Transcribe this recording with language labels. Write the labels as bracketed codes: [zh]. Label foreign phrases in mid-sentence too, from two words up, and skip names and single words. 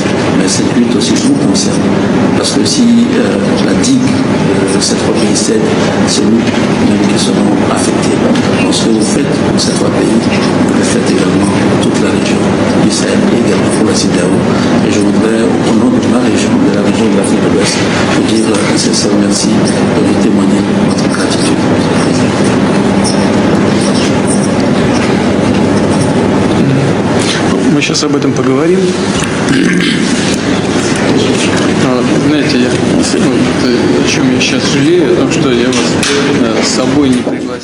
[fr] Mais cette lutte aussi nous concerne. Parce que si la digue de ces trois pays cède, c'est nous qui serons affectés. Donc ce que vous faites pour ces trois pays, vous le faites également pour toute la région du Sahel et également pour la CEDEAO. Et je voudrais, au nom de ma région, de la région de l'Afrique de l'Ouest, vous dire un sincère merci et vous témoigner notre gratitude. [ru] Мы сейчас об этом поговорим. Знаете, о чем я сейчас жалею, о том, что я вас с собой не